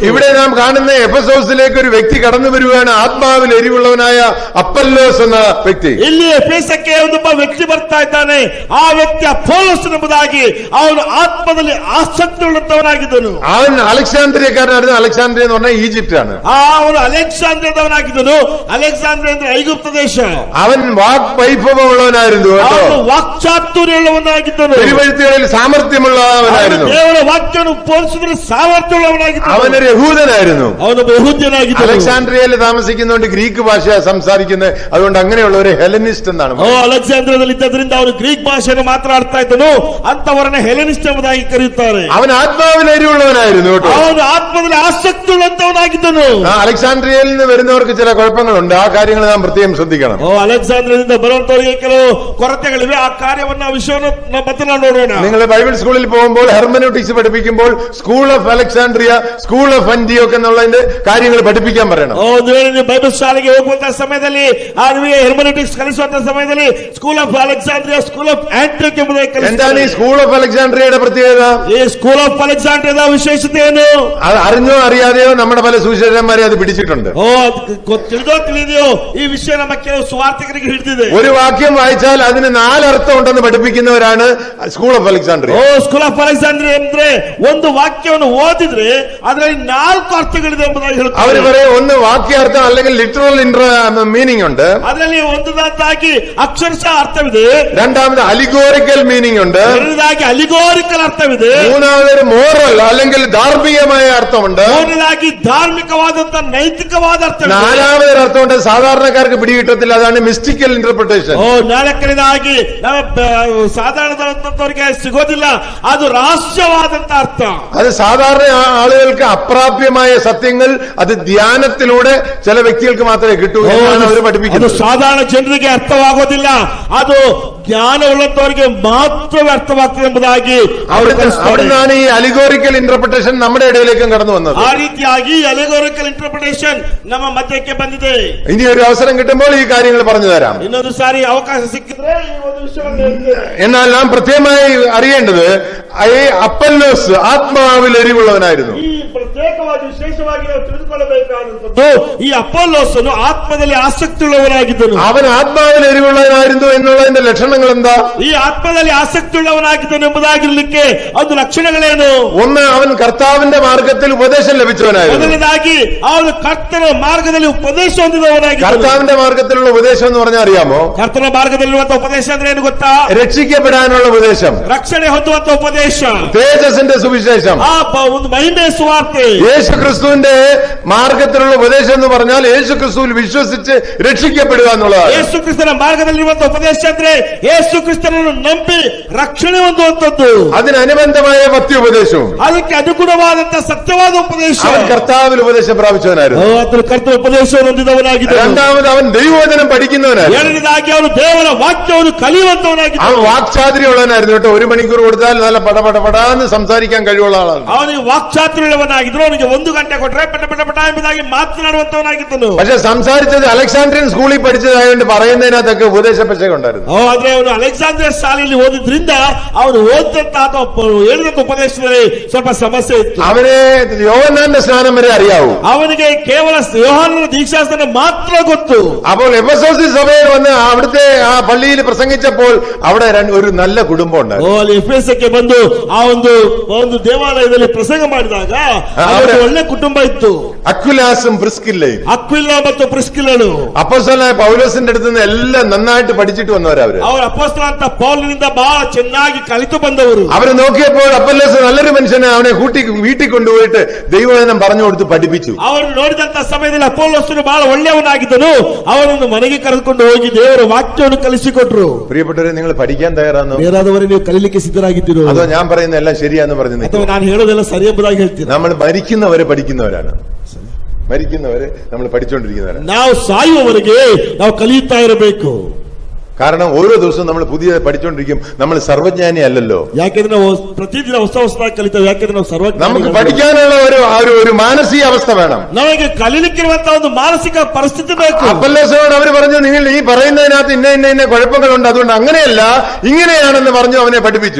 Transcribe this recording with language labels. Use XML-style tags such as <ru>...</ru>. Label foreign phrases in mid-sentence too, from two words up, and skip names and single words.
<ml>ഇവിടെ നാം കാണുന്ന എഫെസോസിലേക്ക് ഒരു വ്യക്തി കടന്നു വരുവാണ്. ആത്മാവിൽ എരിവുള്ളവനായ അപ്പല്ലോസ് എന്ന വ്യക്തി.</ml> <kn>ಇಲ್ಲಿ ಎಫೆಸಕ್ಕೆ ಒಬ್ಬ ವ್ಯಕ್ತಿ ಬರ್ತಾ ಇದ್ದಾನೆ. ಆ ವ್ಯಕ್ತಿ ಅಪೊಲ್ಲೋಸ್ ಎಂಬುದಾಗಿ ಅವನು ಆತ್ಮದಲ್ಲಿ ಆಸಕ್ತಿ ಉಳ್ಳಂತವನಾಗಿದ್ದನು.</kn> <ml>അവൻ അലക്സാന്ദ്രിയക്കാരനായിരുന്നു. അലക്സാന്ദ്രിയ എന്ന് പറഞ്ഞാൽ ഈജിപ്റ്റ് ആണ്.</ml> <kn>ಅವನು ಅಲೆಕ್ಸಾಂದ್ರಿಯದವನಾಗಿದ್ದನು. ಅಲೆಕ್ಸಾಂದ್ರಿಯ ಅಂದ್ರೆ ಐಗುಪ್ತ ದೇಶ.</kn> <ml>അവൻ വാക്വൈഭവമുള്ളവനായിരുന്നു.</ml> <kn>ಅವನು ವಾಕ್ಚಾತುರ್ಯವುಳ್ಳವನಾಗಿದ್ದನು.</kn> <ml>തിരുവഴുത്തുകളിൽ സാമർത്ഥ്യമുള്ളവനായിരുന്നു.</ml> <kn>ದೇವರ ವಾಕ್ಯವನ್ನು ಬೋಧಿಸಿದ್ರೆ ಸಾಮರ್ಥ್ಯವುಳ್ಳವನಾಗಿದ್ದನು.</kn> <ml>അവനൊരു യഹൂദനായിരുന്നു.</ml> <kn>ಅವನೊಬ್ಬ ಯಹೂದ್ಯನಾಗಿದ್ದನು.</kn> <ml>അലക്സാണ്ട്രിയയിൽ താമസിക്കുന്നതുകൊണ്ട് ഗ്രീക്ക് ഭാഷ സംസാരിക്കുന്നത്. അതുകൊണ്ട് അങ്ങനെയുള്ള ഒരു ഹെലനിസ്റ്റ് എന്നാണ്.</ml> <kn>ಅಲೆಕ್ಸಾಂದ್ರಿಯಾದಲ್ಲಿ ಇದ್ದದ್ರಿಂದ ಅವನು ಗ್ರೀಕ್ ಭಾಷೆಯನ್ನು ಮಾತನಾಡ್ತಾ ಇದ್ದನು, ಅಂತವರನ್ನ ಹೆಲೆನಿಸ್ಟ್ ಎಂಬುದಾಗಿ ಕರೆಯುತ್ತಾರೆ.</kn> <ml>അവൻ ആത്മാവിൽ എരിവുള്ളവനായിരുന്നു കേട്ടോ.</ml> <kn>ಅವನು ಆತ್ಮದಲ್ಲಿ ಆಸಕ್ತಿ ಉಳ್ಳಂತವನಾಗಿದ್ದನು.</kn> <ml>അലക്സാണ്ട്രിയയിൽ നിന്ന് വരുന്നവർക്ക് ചില കുഴപ്പങ്ങളുണ്ട്, ആ കാര്യങ്ങൾ നാം പ്രത്യേകം ശ്രദ്ധിക്കണം.</ml> <kn>ಅಲೆಕ್ಸಾಂದ್ರಿಯಾದಿಂದ ಬರುವಂತವರಿಗೆ ಕೆಲವು ಕೊರತೆಗಳಿವೆ, ಆ ಕಾರ್ಯವನ್ನ ವಿಷಯವನ್ನು ಮತ್ತೆ ನಾವು ನೋಡೋಣ.</kn> <ml>നിങ്ങൾ ബൈബിൾ സ്കൂളിൽ പോകുമ്പോൾ ഹെർമനോട്ടിക്സ് പഠിപ്പിക്കുമ്പോൾ സ്കൂൾ ഓഫ് അലക്സാണ്ട്രിയ, സ്കൂൾ ഓഫ് അന്റിയോക്ക് എന്നുള്ളതിന്റെ കാര്യങ്ങൾ പഠിപ്പിക്കാൻ പറയണം.</ml> <kn>ಒಂದು ವೇಳೆ ನೀವು ಬೈಬಲ್ ಶಾಲೆಗೆ ಹೋಗುವಂತಹ ಸಮಯದಲ್ಲಿ ಆ ನಿಮಗೆ ಹೆರ್ಮನೋಟಿಕ್ಸ್ ಕಲಿಸುವಂತಹ ಸಮಯದಲ್ಲಿ ಸ್ಕೂಲ್ ಆಫ್ ಅಲೆಕ್ಸಾಂಡ್ರಿಯಾ, ಸ್ಕೂಲ್ ಆಫ್ ಆಂಟಿಯೋಕ್ ಎಂಬುದಾಗಿ ಕಲಿಸುತ್ತಾರೆ.</kn> <ml>എന്താണ് ഈ സ്കൂൾ ഓഫ് അലക്സാണ്ട്രിയയുടെ പ്രത്യേകത?</ml> <kn>ಈ ಸ್ಕೂಲ್ ಆಫ್ ಅಲೆಕ್ಸಾಂಡ್ರಿಯಾದ ವಿಶೇಷತೆ ಏನು?</kn> <ml>അത് അറിഞ്ഞോ അറിയാതെയോ നമ്മുടെ പല സുവിശേഷന്മാരെ അത് പിടിച്ചിട്ടുണ്ട്.</ml> <kn>ತಿಳಿದೋ ತಿಳಿದೆಯೋ ಈ ವಿಷಯ ನಮ್ಮ ಕೆಲವು ಸುವಾರ್ತಿಕರಿಗೆ ಹಿಡಿದಿದೆ.</kn> <ml>ഒരു വാക്യം വായിച്ചാൽ അതിന് 4 അർത്ഥം ഉണ്ടെന്ന് പഠിപ്പിക്കുന്നവരാണ് സ്കൂൾ ഓഫ് അലക്സാണ്ട്രിയ.</ml> <kn>ಸ್ಕೂಲ್ ಆಫ್ ಅಲೆಕ್ಸಾಂಡ್ರಿಯಾ ಅಂದ್ರೆ ಒಂದು ವಾಕ್ಯವನ್ನು ಓದಿದ್ರೆ ಅದರಲ್ಲಿ 4 ಅರ್ಥಗಳಿದೆ ಎಂಬುದಾಗಿ ಹೇಳುತ್ತಾರೆ.</kn> <ml>അവർ പറയും ഒന്ന് വാക്യാർത്ഥം അല്ലെങ്കിൽ</ml> <en>literal meaning</en> <ml>ഉണ്ട്,</ml> <kn>ಅದರಲ್ಲಿ ಒಂದದಾಗಿ ಅಕ್ಷರಶಃ ಅರ್ಥವಿದೆ,</kn> <ml>രണ്ടാമത്</ml> <en>allegorical meaning</en> <ml>ഉണ്ട്,</ml> <kn>ಎರಡನೇದಾಗಿ ಅಲಿಗೋರಿಕಲ್ ಅರ್ಥವಿದೆ,</kn> <ml>മൂന്നാമതൊരു മോറൽ അല്ലെങ്കിൽ ധാർമ്മികമായ അർത്ഥമുണ്ട്,</ml> <kn>ಮೂರನೇದಾಗಿ ಧಾರ್ಮಿಕವಾದಂತ ನೈತಿಕವಾದ ಅರ್ಥ,</kn> <ml>നാലാമതൊരു അർത്ഥമുണ്ട് സാധാരണക്കാർക്ക് പിടികിട്ടത്തില്ല, അതാണ്</ml> <en>mystical interpretation.</en> <kn>ನಾಲ್ಕನೇದಾಗಿ ಸಾಧಾರಣದವರಿಗೆ ಸಿಗೋದಿಲ್ಲ, ಅದು ರಹಸ್ಯವಾದಂತ ಅರ್ಥ.</kn> <ml>അത് സാധാരണ ആളുകൾക്ക് അപ്രാപ്യമായ സത്യങ്ങൾ അത് ധ്യാനത്തിലൂടെ ചില വ്യക്തികൾക്ക് മാത്രമേ കിട്ടൂ എന്നാണ് അവർ</ml> <kn>ಅದು</kn> <ml>പഠിപ്പിക്കുന്നത്.</ml> <kn>ಸಾಧಾರಣ ಜನರಿಗೆ ಅರ್ಥವಾಗೋದಿಲ್ಲ, ಅದು ಜ್ಞಾನವುಳ್ಳಂತವರಿಗೆ ಮಾತ್ರವೇ ಅರ್ಥವಾಗ್ತದೆ ಎಂಬುದಾಗಿ ಅವರು ಕಲಿಸುತ್ತಾರೆ.</kn> <ml>അവിടുന്നാണ് ഈ</ml> <en>allegorical interpretation</en> <ml>നമ്മുടെ ഇടയിലേക്കും കടന്നു വന്നത്.</ml> <kn>ಆ ರೀತಿಯಾಗಿ</kn> <en>allegorical interpretation</en> <kn>ನಮ್ಮ ಮಧ್ಯಕ್ಕೆ ಬಂದಿದೆ.</kn> <ml>ഇനി ഒരു അവസരം കിട്ടുമ്പോൾ ഈ കാര്യങ്ങൾ പറഞ്ഞു തരാം.</ml> <kn>ಇನ್ನೊಂದು ಸಾರಿ ಅವಕಾಶ ಸಿಕ್ಕಿದ್ರೆ ಈ ಒಂದು ವಿಷಯವನ್ನು ಹೇಳ್ತೇನೆ.</kn> <ml>എന്നാൽ നാം പ്രത്യേകമായി അറിയേണ്ടത് ഈ അപ്പല്ലോസ് ആത്മാവിൽ എരിവുള്ളവനായിരുന്നു.</ml> <kn>ಈ ಪ್ರತ್ಯೇಕವಾಗಿ ವಿಶೇಷವಾಗಿ ನಾವು ತಿಳಿದುಕೊಳ್ಳಬೇಕಾದಂತದ್ದು, ಈ ಅಪೊಲ್ಲೋಸನು ಆತ್ಮದಲ್ಲಿ ಆಸಕ್ತಿ ಉಳ್ಳವನಾಗಿದ್ದನು.</kn> <ml>അവൻ ആത്മാവിൽ എരിവുള്ളവനായിരുന്നു എന്നുള്ളതിന്റെ ലക്ഷണങ്ങൾ എന്താ?</ml> <kn>ಈ ಆತ್ಮದಲ್ಲಿ ಆಸಕ್ತಿ ಉಳ್ಳವನಾಗಿದ್ದನು ಎಂಬುದಾಗಿರ್ಲಿಕ್ಕೆ ಅದು ಲಕ್ಷಣಗಳೇನು?</kn> <ml>ഒന്ന്, അവൻ കർത്താവിന്റെ മാർഗത്തിൽ ഉപദേശം ലഭിച്ചവനായിരുന്നു.</ml> <kn>ಮೊದಲನೇದಾಗಿ ಅವನು ಕರ್ತನ ಮಾರ್ಗದಲ್ಲಿ ಉಪದೇಶ ಹೊಂದಿದವನಾಗಿದ್ದನು.</kn> <ml>കർത്താവിന്റെ മാർഗത്തിലുള്ള ഉപദേശം എന്ന് പറഞ്ഞാൽ അറിയാമോ?</ml> <kn>ಕರ್ತನ ಮಾರ್ಗದಲ್ಲಿರುವಂತಹ ಉಪದೇಶ ಅಂದ್ರೆ ಏನು ಗೊತ್ತಾ?</kn> <ml>രക്ഷിക്കപ്പെടാനുള്ള ഉപദേശം,</ml> <kn>ರಕ್ಷಣೆ ಹೊಂದುವಂತಹ ಉಪದೇಶ,</kn> <ml>തേജസ്സിന്റെ സുവിശേഷം,</ml> <kn>ಆ ಒಂದು ಮಹಿಮೆಯ ಸುವಾರ್ತೆ.</kn> <ml>യേശു ക്രിസ്തുവിന്റെ മാർഗത്തിലുള്ള ഉപദേശം എന്ന് പറഞ്ഞാൽ യേശു ക്രിസ്തുവിൽ വിശ്വസിച്ച് രക്ഷിക്കപ്പെടുക എന്നുള്ളതാണ്.</ml> <kn>ಯೇಸು ಕ್ರಿಸ್ತನ ಮಾರ್ಗದಲ್ಲಿರುವಂತಹ ಉಪದೇಶ ಅಂದ್ರೆ ಯೇಸು ಕ್ರಿಸ್ತನನ್ನು ನಂಬಿ ರಕ್ಷಣೆ ಹೊಂದುವಂತದ್ದು.</kn> <ml>അതിനനുബന്ധമായ പത്യോപദേശവും,</ml> <kn>ಅದಕ್ಕೆ ಅನುಗುಣವಾದಂತಹ ಸತ್ಯವಾದ ಉಪದೇಶ.</kn> <ml>അവൻ കർത്താവിൽ ഉപദേശം പ്രാപിച്ചവനായിരുന്നു.</ml> <kn>ಆತನು ಕರ್ತನ ಉಪದೇಶವನ್ನು ಹೊಂದಿದವನಾಗಿದ್ದನು.</kn> <ml>രണ്ടാമത് അവൻ ദൈവവചനം പഠിക്കുന്നവനായിരുന്നു.</ml> <kn>ಎರಡನೇದಾಗಿ ಅವನು ದೇವರ വാക്ಯವನ್ನು ಕಲಿಯುವಂತವನಾಗಿದ್ದನು.</kn> <ml>അവൻ വാക്ചാതുര്യമുള്ളവനായിരുന്നു കേട്ടോ. 1 മണിക്കൂർ കൊടുത്താൽ നല്ല പടപടപടാന്ന് സംസാരിക്കാൻ കഴിവുള്ള ആളാണ്.</ml> <kn>ಅವನಿಗೆ ವಾಕ್ಚಾತುರ್ಯವುಳ್ಳವನಾಗಿದ್ದನು. ಅವನಿಗೆ 1 ಗಂಟೆ ಕೊಟ್ಟರೆ ಪಟ ಪಟ ಪಟ ಎಂಬುದಾಗಿ ಮಾತನಾಡುವಂತವನಾಗಿದ್ದನು.</kn> <ml>പക്ഷെ സംസാരിച്ചത് അലക്സാണ്ട്രിയൻ സ്കൂളിൽ പഠിച്ചതായതുകൊണ്ട് പറയുന്നതിനകത്തൊക്കെ ഉപദേശപെശക ഉണ്ടായിരുന്നു.</ml> <kn>ಆದ್ರೆ ಅವನು ಅಲೆಕ್ಸಾಂಡ್ರಿಯಾ ಶಾಲೆಯಲ್ಲಿ ಓದಿದ್ರಿಂದ ಅವನು ಓದಿದಂತ ಅಥವಾ ಹೇಳಿದಂತ ಉಪದೇಶದಲ್ಲಿ ಸ್ವಲ್ಪ ಸಮಸ್ಯೆ ಇತ್ತು.</kn> <ml>അവന് യോഹന്നാന്റെ സ്നാനം വരെ അറിയാവൂ.</ml> <kn>ಅವನಿಗೆ ಕೇವಲ ಯೋಹಾನನ ದೀಕ್ಷಾಸ್ನಾನ ಮಾತ್ರ ಗೊತ್ತು.</kn> <ml>അപ്പോൾ എഫെസോസ് സഭയിൽ വന്ന് അവിടുത്തെ ആ പള്ളിയിൽ പ്രസംഗിച്ചപ്പോൾ അവിടെ ഒരു നല്ല കുടുംബം ഉണ്ടായിരുന്നു.</ml> <kn>ಅಲ್ಲಿ ಎಫೆಸಕ್ಕೆ ಬಂದು ಆ ಒಂದು ದೇವಾಲಯದಲ್ಲಿ ಪ್ರಸಂಗ ಮಾಡಿದಾಗ ಅಲ್ಲಿ ಒಳ್ಳೆ ಕುಟುಂಬ ಇತ್ತು.</kn> <ml>അക്വിലാസും പ്രിസ്കില്ലയും,</ml> <kn>ಅಕ್ವಿಲ ಮತ್ತು ಪ್ರಿಸ್ಕಿಲ್ಲನು</kn> <ml>അപ്പോസ്തലനായ പൗലോസിന്റെ അടുത്ത് നിന്ന് എല്ലാം നന്നായിട്ട് പഠിച്ചിട്ട് വന്നവരാ അവര്.</ml> <kn>ಅವರು ಅಪೊಸ್ತಲನಾದ ಪೌಲನಿಂದ ಬಹಳ ಚೆನ್ನಾಗಿ ಕಲಿತು ಬಂದವರು.</kn> <ml>അവര് നോക്കിയപ്പോൾ അപ്പല്ലോസ് നല്ലൊരു മനുഷ്യനെ അവനെ വീട്ടിൽ കൊണ്ടുപോയിട്ട് ദൈവവചനം പറഞ്ഞു കൊടുത്ത് പഠിപ്പിച്ചു.</ml> <kn>ಅವರು ನೋಡಿದಂತ ಸಮಯದಲ್ಲಿ ಅಪೊಲ್ಲೋಸನು ಬಹಳ ಒಳ್ಳೆಯವನಾಗಿದ್ದನು. ಅವನನ್ನು ಮನೆಗೆ ಕರೆದುಕೊಂಡು ಹೋಗಿ ದೇವರ ವಾಕ್ಯವನ್ನು ಕಲಿಸಿಕೊಟ್ರು.</kn> <ml>പ്രിയപ്പെട്ടവരെ, നിങ്ങൾ പഠിക്കാൻ തയ്യാറാണോ?</ml> <kn>ಬೇರಾದವರೇ ನೀವು ಕಲಿಲಿಕ್ಕೆ ಸಿದ್ಧರಾಗಿದ್ದೀರೋ?</kn> <ml>അതോ ഞാൻ പറയുന്ന എല്ലാം ശരിയാന്ന് പറഞ്ഞു</ml> <kn>ಅಥವಾ ನಾನು ಹೇಳೋದೆಲ್ಲ ಸರಿ ಎಂಬುದಾಗಿ ಹೇಳ್ತೀನಿ?</kn> <ml>നമ്മൾ മരിക്കുന്നവരെ പഠിക്കുന്നവരാണ്. മരിക്കുന്നവരെ നമ്മൾ പഠിച്ചുകൊണ്ടിരിക്കുന്നവരാണ്.</ml> <kn>ನಾವು ಸಾಯುವವರೆಗೆ ನಾವು ಕಲಿಯುತ್ತಾ ಇರಬೇಕು.</kn> <ml>കാരണം ഓരോ ദിവസവും നമ്മൾ പുതിയ പഠിച്ചുകൊണ്ടിരിക്കും. നമ്മൾ സർവജ്ഞാനി അല്ലല്ലോ.</ml> <kn>ಯಾಕೆಂದ್ರೆ ನಾವು ಪ್ರತಿದಿನ ಹೊಸದಾಗಿ ಕಲಿತೇವೆ. ಯಾಕೆಂದ್ರೆ ನಾವು ಸರ್ವಜ್ಞ.</kn> <ml>നമുക്ക് പഠിക്കാനുള്ള ഒരു മാനസിക അവസ്ഥ വേണം.</ml> <kn>ನಮಗೆ ಕಲಿಲಿಕ್ಕಿರುವಂತಹ ಒಂದು ಮಾನಸಿಕ ಪರಿಸ್ಥಿತಿ ಬೇಕು.</kn> <ml>അപ്പല്ലോസിനോട് അവർ പറഞ്ഞു, നിങ്ങൾ ഈ പറയുന്നതിനകത്ത് ഇന്ന കുഴപ്പങ്ങളുണ്ട്, അതുകൊണ്ട് അങ്ങനെയല്ല ഇങ്ങനെയാണെന്ന് പറഞ്ഞു അവനെ പഠിപ്പിച്ചു.</ml>